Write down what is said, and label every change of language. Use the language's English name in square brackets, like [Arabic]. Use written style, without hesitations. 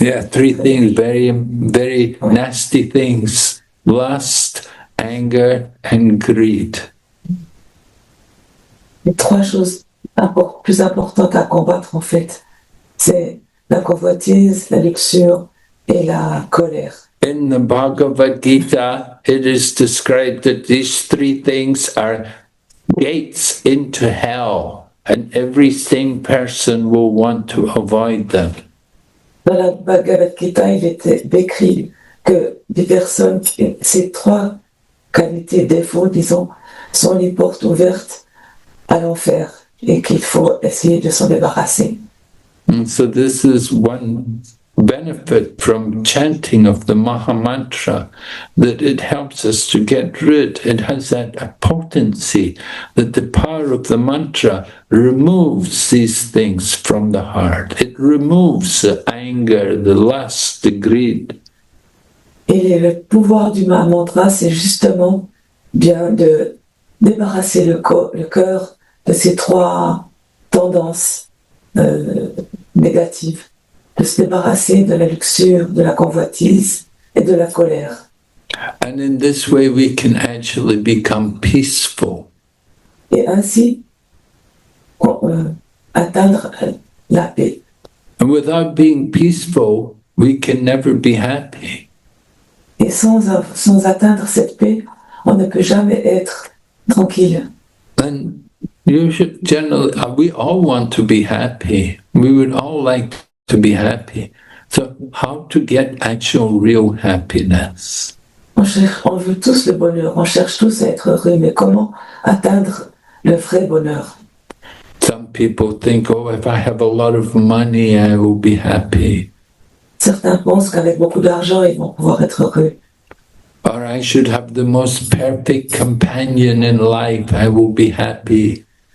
[English] Yeah, three things, very, very nasty things. Lust, anger, and greed. [French] Les trois choses plus importantes à combattre en fait, c'est la convoitise, la luxure et la colère. [English] In the Bhagavad Gita, it is described that these three things are gates into hell, and every sane person will want to avoid them. [French] Dans la Bhagavad Gita, il était décrit que des personnes, ces trois qualités, défauts, disons, sont les portes ouvertes à l'enfer et qu'il faut essayer de s'en débarrasser. [English] And so this is one benefit from chanting of the Maha-mantra, that it helps us to get rid. It has that potency that the power of the mantra removes these things from the heart. It removes the anger, the lust, the greed. [French] Et le pouvoir du Maha-mantra, c'est justement bien de débarrasser le cœur de ces trois tendances négatives, de se débarrasser de la luxure, de la convoitise et de la colère. [English] And in this way we can actually become peaceful. [French] Et ainsi, atteindre la paix. [English] And without being peaceful, we can never be happy. [French] Et sans atteindre cette paix, on ne peut jamais être tranquille. [English] And you should generally, we all want to be happy. We would all like to be happy. So how to get actual real happiness? [French] On veut tous le bonheur, on cherche tous à être heureux, mais comment atteindre le vrai bonheur? [English] Some people think, oh, if I have a lot of money, I will be happy. [French] Certains pensent qu'avec beaucoup d'argent, ils vont pouvoir être heureux. [English] Or I should have the most perfect companion in life, I will be happy.